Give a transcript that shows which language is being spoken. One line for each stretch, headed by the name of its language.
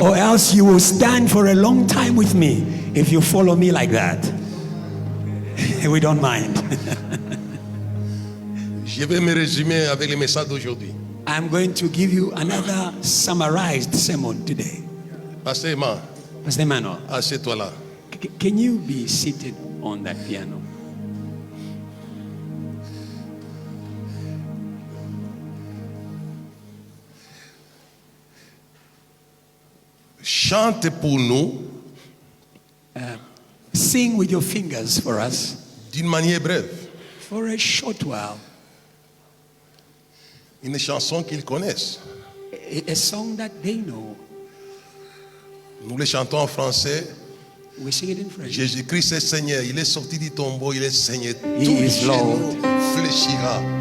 English: Or else you will stand for a long time with me if you follow me like that. We don't mind.
French: Je vais me résumer avec le message d'aujourd'hui.
English: I'm going to give you another summarized sermon today.
French: Pasteur Emma,
English: Pastor Emmanuel,
French: assieds-toi là.
English: can you be seated on that piano?
French: Chante pour nous
English: Sing with your fingers for us
French: d'une manière brève.
English: for a short while.
French: Une chanson qu'ils connaissent.
English: A song that they know.
French: Nous les chantons en français.
English: We sing it in French.
French: Jésus-Christ est Seigneur. Il est sorti du tombeau. Il est Seigneur.
English: He
French: Tout
English: is
French: genou
English: Lord.
French: fléchira.